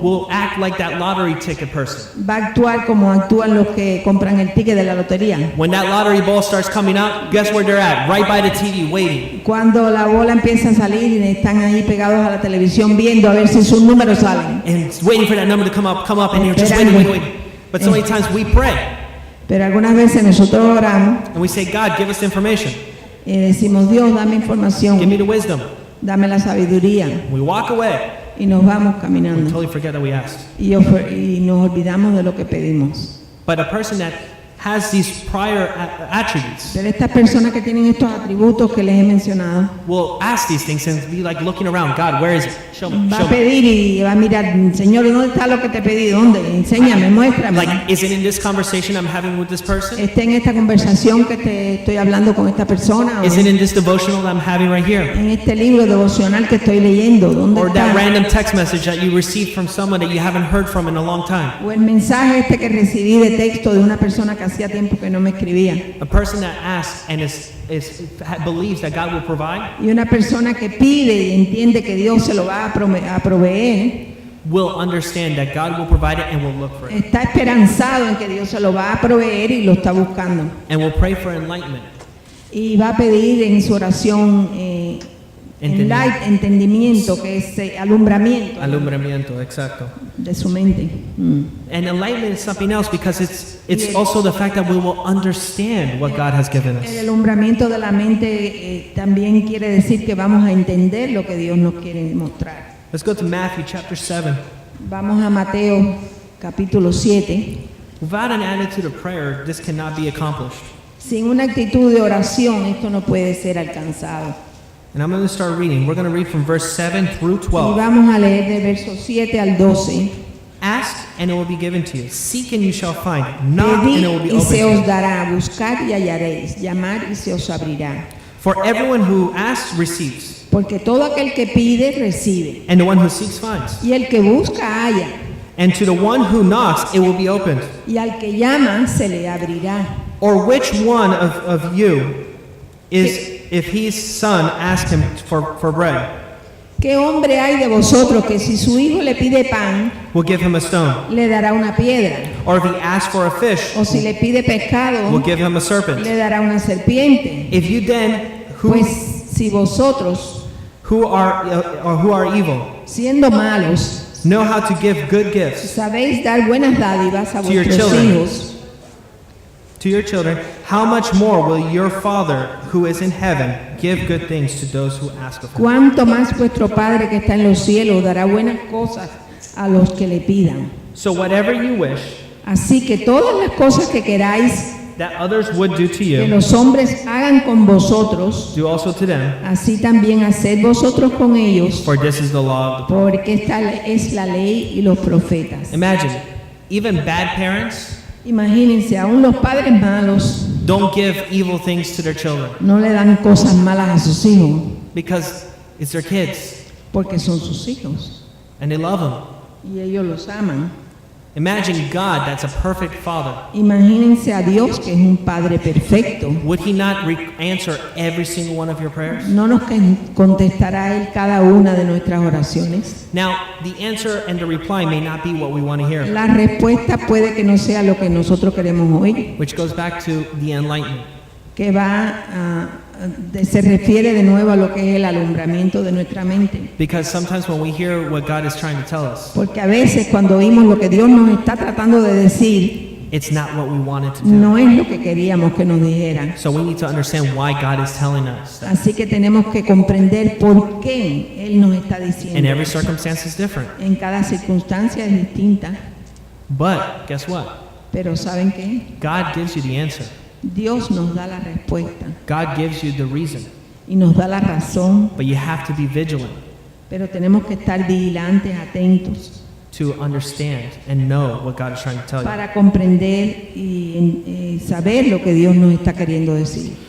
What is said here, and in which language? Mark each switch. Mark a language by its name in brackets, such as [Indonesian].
[English] will act like that lottery ticket person. [Spanish] va a actuar como actúan los que compran el ticket de la lotería. [English] When that lottery ball starts coming up, guess where they're at? Right by the TV, waiting. [Spanish] Cuando la bola empieza a salir y están ahí pegados a la televisión viendo a ver si sus números salen. [English] And waiting for that number to come up, and they're just waiting. But so many times we pray, [Spanish] Pero algunas veces nosotros oramos [English] and we say, God, give us the information. [Spanish] y decimos, Dios, dame [English] Give [Spanish] información, [English] me the wisdom. [Spanish] dame la sabiduría. [English] We walk away, [Spanish] Y nos vamos [English] we [Spanish] caminando. [English] totally forget that we asked. [Spanish] Y nos olvidamos de lo que pedimos. [English] But a person that has these prior attributes [Spanish] Pero estas personas que tienen estos atributos que les he mencionado, [English] will ask these things and be like looking around, God, where is it? Show me, [Spanish] va [English] show [Spanish] a [English] me. [Spanish] pedir y va a mirar, Señor, ¿dónde está lo que te pedí? ¿Dónde? Enséñame, muéstrame. [English] Like, is it in this conversation I'm having with this person? [Spanish] ¿Está en esta conversación que te estoy hablando con esta persona? ¿O [English] Is it in this devotional that I'm having right here? [Spanish] en este libro devocional que estoy leyendo? ¿Dónde [English] Or that [Spanish] está? [English] random text message that you received from someone that you haven't heard from in a long time? [Spanish] O el mensaje este que recibí de texto de una persona que hacía tiempo que no me escribía. [English] A person that asks and believes that God will provide [Spanish] Y una persona que pide y entiende que Dios se lo va a proveer, [English] will understand that God will provide it and will look for it. [Spanish] está esperanzado en que Dios se lo va a proveer y lo está buscando. [English] And will pray for enlightenment. [Spanish] Y va a pedir en su oración entendimiento, que es alumbramiento Alumbramiento, exacto. de su mente. [English] And enlightenment is something else because it's also the fact that we will understand what God has given [Spanish] El [English] us. [Spanish] alumbramiento de la mente también quiere decir que vamos a entender lo que Dios nos quiere mostrar. [English] Let's go to Matthew chapter 7. [Spanish] Vamos a Mateo capítulo 7. [English] Without an attitude of prayer, this cannot be accomplished. [Spanish] Sin una actitud de oración, esto no puede ser alcanzado. [English] And I'm going to start reading. We're going to read from verse 7 through [Spanish] Y [English] 12. [Spanish] vamos a leer de versos 7 al 12. [English] Ask and it will be given to you. Seek and you shall find. Knock and it will be [Spanish] Pedid y se os [English] opened to you. [Spanish] dará, buscar y hallaréis, llamar y se os abrirá. [English] For everyone who asks receives, [Spanish] Porque todo aquel que pide, recibe. [English] and the one who seeks finds. [Spanish] Y el que busca, halla. [English] And to the one who knocks, it will be opened. [Spanish] Y al que llama, se le abrirá. [English] Or which one of you is, if his son asks him for bread, [Spanish] ¿Qué hombre hay de vosotros que si su hijo le pide pan, [English] will give him a stone? [Spanish] le dará una piedra? [English] Or if he asks for a fish, [Spanish] O si le pide pescado, [English] will give him a serpent? [Spanish] le dará una serpiente. [English] If you then, [Spanish] Pues si vosotros, [English] who are evil, [Spanish] siendo malos, [English] know how to give good gifts [Spanish] sabéis dar buenas dádivas a [English] To your [Spanish] vuestros children. hijos, [English] to your children, how much more will your Father who is in heaven give good things to those who ask of him? [Spanish] ¿cuánto más vuestro Padre que está en los cielos dará buenas cosas a los que le pidan? [English] So whatever you wish [Spanish] Así que todas las cosas que queráis [English] that others would do to [Spanish] que los hombres hagan con vosotros, [English] do also to them, [Spanish] así también haced vosotros con ellos, [English] for this is the law of the [Spanish] porque esta es la ley y los profetas. [English] Imagine, even bad parents [Spanish] Imagínense, aún los padres malos [English] don't give evil things to their children [Spanish] no le dan cosas malas a sus hijos [English] because it's their kids [Spanish] porque son sus hijos [English] and they love them. [Spanish] y ellos los aman. [English] Imagine God, that's a perfect father. [Spanish] Imagínense a Dios, que es un Padre perfecto. [English] Would he not answer every single one of your prayers? [Spanish] ¿No nos contestará Él cada una de nuestras oraciones? [English] Now, the answer and the reply may not be what we want to hear, [Spanish] La respuesta puede que no sea lo que nosotros queremos oír, [English] which goes back to the enlightenment. [Spanish] que se refiere de nuevo a lo que es el alumbramiento de nuestra mente. [English] Because sometimes when we hear what God is trying to tell us, [Spanish] Porque a veces cuando oímos lo que Dios nos está tratando de decir, [English] it's not what we wanted to do. [Spanish] no es lo que queríamos que nos dijeran. [English] So we need to understand why God is telling us that. [Spanish] Así que tenemos que comprender por qué Él nos está [English] And [Spanish] diciendo. [English] every circumstance is different. [Spanish] En cada circunstancia es distinta, [English] But guess what? [Spanish] pero ¿saben qué? [English] God gives you the answer. [Spanish] Dios nos da la respuesta [English] God gives you the reason. [Spanish] y nos da la razón, [English] But you have to be vigilant [Spanish] pero tenemos que estar vigilantes, atentos, [English] to understand and know what God is trying to tell you. [Spanish] para comprender y saber lo que Dios nos está queriendo decir.